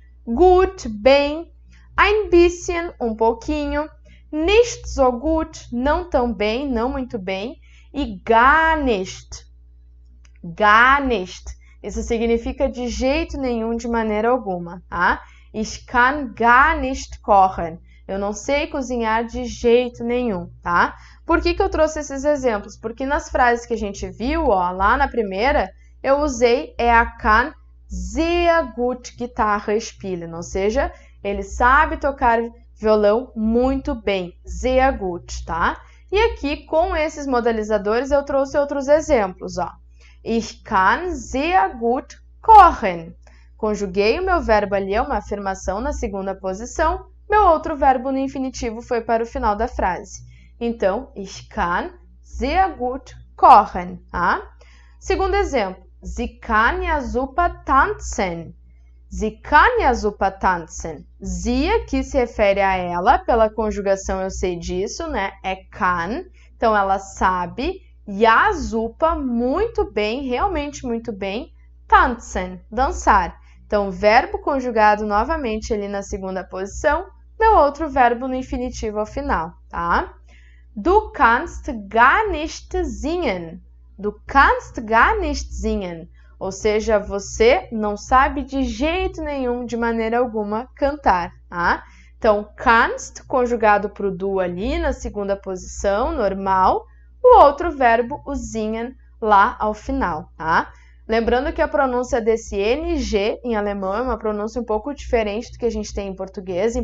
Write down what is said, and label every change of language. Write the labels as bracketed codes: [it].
[de] Gut, [pt] bem. [de] Ein bisschen, [pt] um pouquinho. [de] Nicht so gut, [pt] não tão bem, não muito bem. [de] E gar nicht. Gar nicht. [pt] Isso significa de jeito nenhum, de maneira alguma, tá? [de] Ich kann gar nicht kochen. [pt] Eu não sei cozinhar de jeito nenhum, tá? Por que eu trouxe esses exemplos? Porque nas frases que a gente viu, ó, lá na primeira, eu usei [de] kann sehr gut Gitarre spielen, [pt] ou seja, ele sabe tocar violão muito bem, sehr gut, tá? E aqui, com esses modalizadores, eu trouxe outros exemplos, ó. [de] Ich kann sehr gut kochen. [pt] Conjuguei o meu verbo ali, é uma afirmação na segunda posição. Meu outro verbo no infinitivo foi para o final da frase. Então, [de] ich kann sehr gut kochen. [pt] Tá? Segundo exemplo, [de] sie kann ja super tanzen. Sie kann ja super tanzen. [pt] Sie aqui se refere a ela, pela conjugação eu sei disso, né? É kann. Então, ela sabe. Ja super, muito bem, realmente muito bem. Tanzen, dançar. Então, verbo conjugado novamente ali na segunda posição. Meu outro verbo no infinitivo ao final, tá? [de] Du kannst gar nicht singen. Du kannst gar nicht singen. [pt] Ou seja, você não sabe de jeito nenhum, de maneira alguma, cantar, tá? Então, kannst, conjugado para o du ali na segunda posição, normal. O outro verbo, o singen, lá ao final, tá? Lembrando que a pronúncia desse NG em alemão é uma pronúncia um pouco diferente do que a gente tem em português.